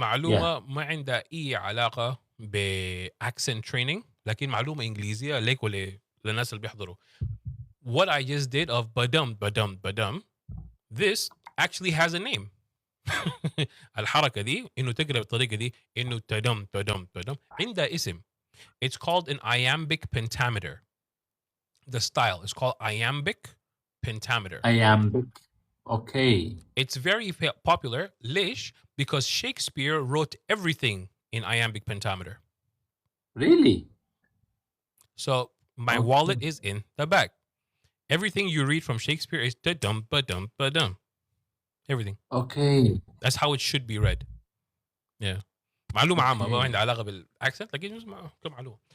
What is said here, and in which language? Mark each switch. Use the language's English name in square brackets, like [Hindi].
[Arabic] معلومة ما عندها أي علاقة بأكسنت training، لكن معلومة إنجليزية ليك للناس اللي بيحضروا. [English] What I just did of badum, this actually has a name. [Arabic] الحركة دي إنه تقرأ بالطريقة دي إنه تدم عندها اسم. [English] It's called an iambic pentameter. The style is called iambic pentameter. Iambic. Okay. It's very popular. [Arabic] ليش? [English] Because Shakespeare wrote everything in iambic pentameter. Really? So my Okay. wallet is in the back. Everything you read from Shakespeare is da-dum, ba-dum, ba-dum. Everything. Okay. That's how it should be read. Yeah. [Arabic] معلومة عامة ما [English] Okay. [Arabic] عندها علاقة بالأكسنت لكن كمعلومة.